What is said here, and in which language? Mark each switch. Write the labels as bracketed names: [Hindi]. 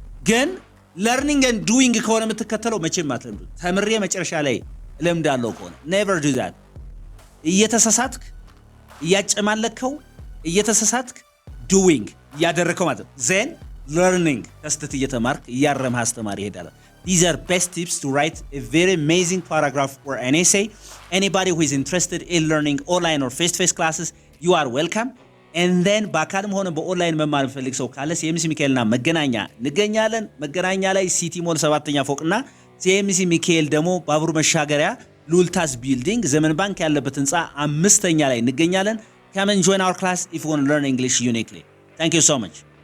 [Amharic] ግን [English] learning and doing [Amharic] ከሆነ የምትከተለው መቼም አትለምዱ። ተምሬ መጨረሻ ላይ ለምዳለው ከሆነ [English] never do that። [Amharic] እየተሳሳትክ እያጨማለከው እየተሳሳትክ doing ያደረከው ማለት then learning ከስተት እየተማርክ እያረመህ አስተማሪ ይሄዳል። [English] These are best tips to write a very amazing paragraph or an essay. Anybody who is interested in learning online or face-to-face classes, you are welcome. And then [Amharic] በአካልም ሆነ በኦንላይን መማር ፈልግ ሰው ካለ ሲኤምሲ ሚካኤልና መገናኛ እንገኛለን። መገናኛ ላይ ሲቲ ሞል 7ኛ ፎቅና ሲኤምሲ ሚካኤል ደግሞ ባቡር መሻገሪያ ሉልታስ ቢልዲንግ ዘመን ባንክ ያለበት ህንጻ 5ኛ ላይ እንገኛለን። [English] Come and join our class if you want to learn English uniquely. Thank you so much.